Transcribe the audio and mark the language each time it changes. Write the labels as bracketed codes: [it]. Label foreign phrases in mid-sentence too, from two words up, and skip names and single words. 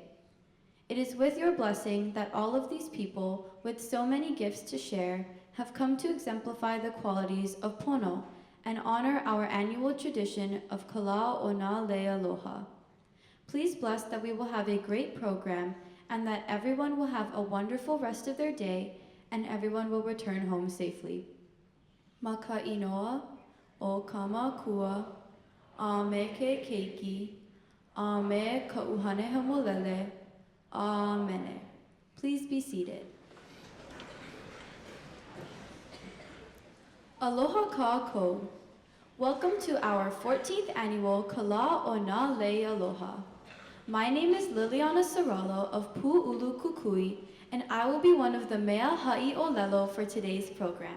[en] It is with your blessing that all of these people, with so many gifts to share, have come to exemplify the qualities of pono and honor our annual tradition of Ka Lā o Nā Lei Aloha. Please bless that we will have a great program and that everyone will have a wonderful rest of their day and everyone will return home safely. [haw] Ma ka inoa o kama kua, a me ke keiki, a me ka uhane hamolele, [en] Amen. Please be seated. [haw] Aloha kākou. [en] Welcome to our 14th annual Ka Lā o Nā Lei Aloha. My name is Liliana Saralo of Pu'ulu Kukui, and I will be one of the [haw] Mea Ha'i Olelo [en] for today's program.